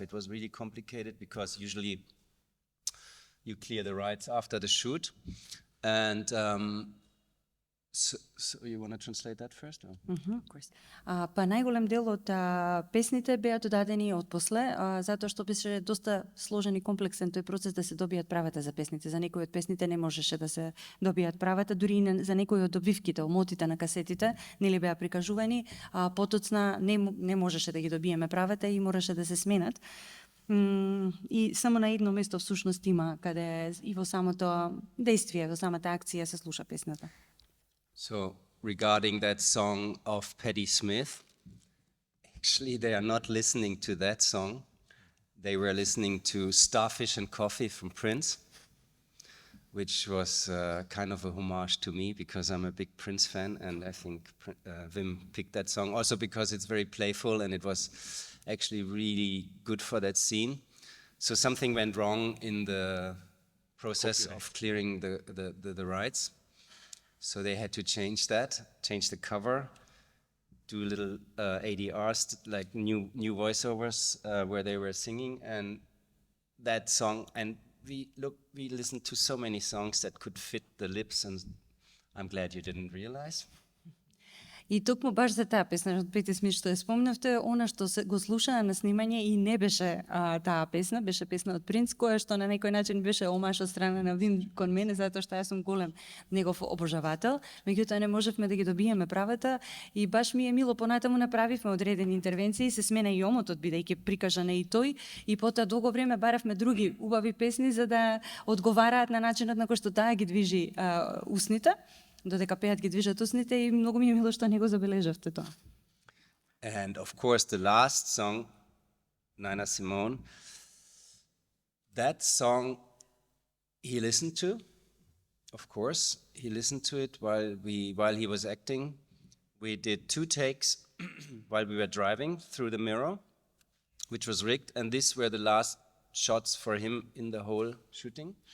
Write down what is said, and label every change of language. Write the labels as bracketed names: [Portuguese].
[English] It was really complicated because usually you clear the rights after the shoot. And so you want to translate that first? Or? Of course. [Macedonian] Па најголем дел од песните беа додадени отпосле, затоа што беше доста сложен и комплексен тој процес да се добијат правата за песните. За некои од песните не можеше да се добијат правата, дури и за некои од добивките, омотите на касетите, нели беа прикажувани, потоцна не можеше да ги добиеме правата и мораше да се сменат. И само на едно место всушност има каде и во самото действие, во самата акција се слуша песната. [English] So regarding that song of Patti Smith, actually they are not listening to that song. They were listening to Starfish and Coffee from Prince, which was kind of a homage to me because I'm a big Prince fan, and I think Wim picked that song also because it's very playful and it was actually really good for that scene. So something went wrong in the process of clearing the rights. So they had to change the cover, do little ADRs, like new voiceovers where they were singing, and that song, and we listened to so many songs that could fit the lips, and I'm glad you didn't realize. [Macedonian] И токму баш за таа песна од Пети Смит што ја спомнавте, она што се го слушаа на снимање и не беше таа песна, беше песна од Принц, која што на некој начин беше омаш од страна на Вим кон мене, затоа што јас сум голем негов обожавател. Меѓутоа не можевме да ги добиеме правата и баш ми е мило, понатаму направивме одредени интервенции, се смена и омотот бидејќи прикажан е и тој, и потоа долго време баравме други убави песни за да одговараат на начинот на кој што таа ги движи усните. Додека пеат ги движат усните и многу ми е мило што не го забележавте тоа. [English] And of course the last song, Nina Simone, that song he listened to, of course. He listened to it while he was acting. We did 2 takes while we were driving through the mirror, which was rigged, and these were the last shots for him in the whole shooting.